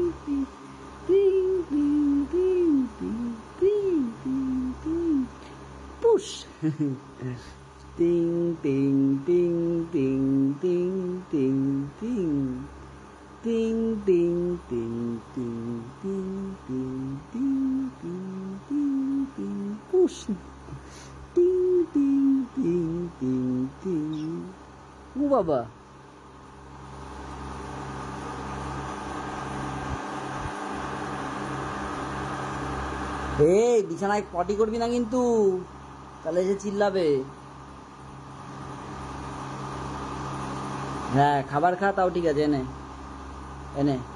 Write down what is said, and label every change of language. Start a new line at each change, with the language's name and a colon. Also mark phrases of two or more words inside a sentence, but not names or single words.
Bangla: ding ding ding ding ding ding ding ding push ding ding ding ding ding ding ding ding ding ding ding ding ding ding ding ding ding push ding ding ding ding ding ও বাবা এই বিছানায় পটি করবি না কিন্তু তাহলে এসে চিল্লাবে হ্যাঁ খাবার খা তাও ঠিক আছে এনে এনে